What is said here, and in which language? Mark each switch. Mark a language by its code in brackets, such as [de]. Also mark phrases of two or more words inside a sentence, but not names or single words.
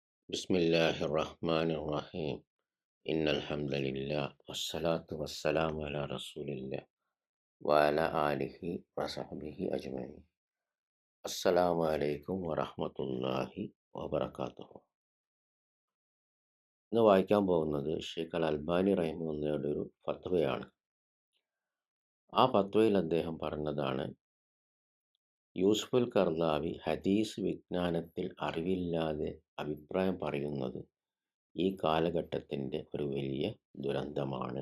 [ar] بسم الله الرحمن الرحيم إن الحمد لله والصلاة والسلام على رسول الله وعلى آله وصحبه أجمعين. السلام عليكم ورحمة الله وبركاته. [ml] ഇന്ന് വായിക്കാൻ പോകുന്നത് ഷെയ്ഖ് അൽ അൽബാനി റഹിമഹുള്ളയുടെ ഒരു ഫത്വയാണ്. ആ ഫത്വയിൽ അദ്ദേഹം പറഞ്ഞതാണ്, യൂസുഫുൽ കർദാവി ഹദീസ് വിജ്ഞാനത്തിൽ അറിവില്ലാതെ അഭിപ്രായം പറയുന്നത് ഈ കാലഘട്ടത്തിൻ്റെ ഒരു വലിയ ദുരന്തമാണ്.